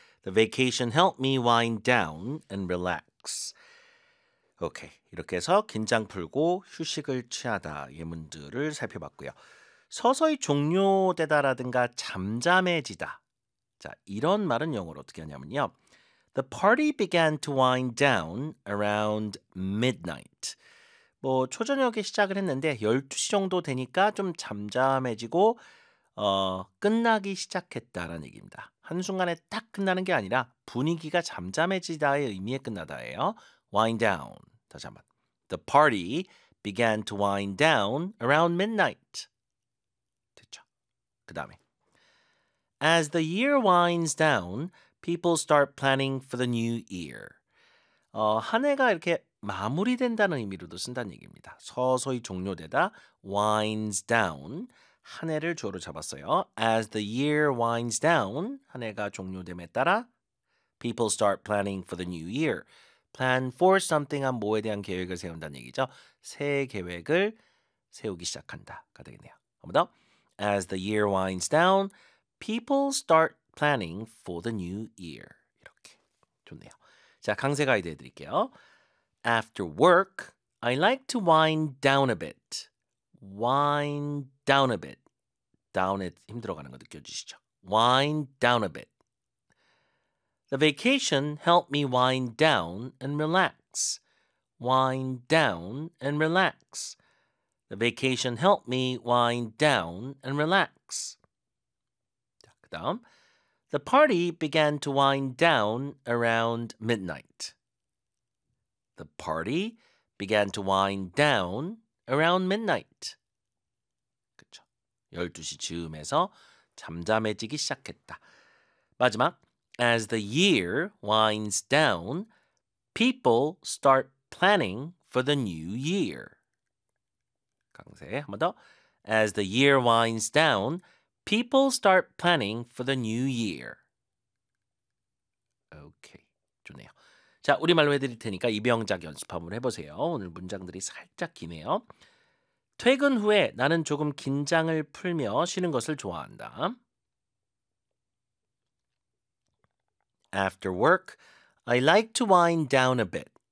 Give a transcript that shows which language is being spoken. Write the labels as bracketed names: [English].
[English] The vacation helped me wind down and relax. [Korean] 오케이. 이렇게 해서 긴장 풀고 휴식을 취하다. 예문들을 살펴봤고요. 서서히 종료되다라든가 잠잠해지다. 자, 이런 말은 영어로 어떻게 하냐면요. [English] The party began to wind down around midnight. [Korean] 뭐 초저녁에 시작을 했는데 12시 정도 되니까 좀 잠잠해지고 끝나기 시작했다라는 얘기입니다. 한순간에 딱 끝나는 게 아니라 분위기가 잠잠해지다의 의미에 끝나다예요. [English] Wind down. [Korean] 다시 한번. [English] The party began to wind down around midnight. [Korean] 됐죠? 그다음에 [English] As the year winds down, people start planning for the new year. [Korean] 한 해가 이렇게 마무리된다는 의미로도 쓴다는 얘기입니다. 서서히 종료되다, winds down. 한 해를 주어로 잡았어요. [English] As the year winds down, [Korean] 한 해가 종료됨에 따라 [English] people start planning for the new year. Plan for something [Korean] 한 뭐에 대한 계획을 세운다는 얘기죠. 새 계획을 세우기 시작한다가 되겠네요. 한번 더. [English] As the year winds down, People start planning for the new year. [Korean] 좋네요. 자, 강세 가이드 해드릴게요. [English] After work, I like to wind down a bit. Wind down a bit. [Korean] Down에 힘들어가는 거 느껴지시죠? [English] Wind down a bit. The vacation helped me wind down and relax. Wind down and relax. The vacation helped me wind down and relax. [Korean] 다음, [English] The party began to wind down around midnight. The party began to wind down around midnight. [Korean] 그쵸. 12시 즈음에서 잠잠해지기 시작했다. [English] 마지막, As the year winds down, people start planning for the new year. [Korean] 강세, 한번 더. [English] As the year winds down, People start planning for the new year. [Korean] 오케이, 좋네요. 자, 우리말로 해드릴 테니까 입영작 연습 한번 해보세요. 오늘 문장들이 살짝 기네요. 퇴근 후에 나는 조금 긴장을 풀며 쉬는 것을 좋아한다. [English] After work, I like to wind down a bit.